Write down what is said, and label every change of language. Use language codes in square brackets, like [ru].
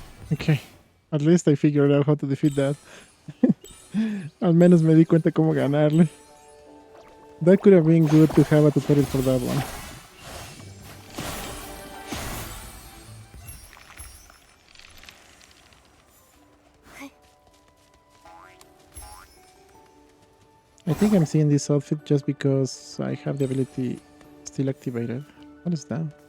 [en] Okay, at least I figured out how to defeat that. [es] Al menos me di cuenta cómo ganarle. [en] That could have been good to have a tutorial for that one. I think I'm seeing this outfit just because I have the ability still activated. What is that?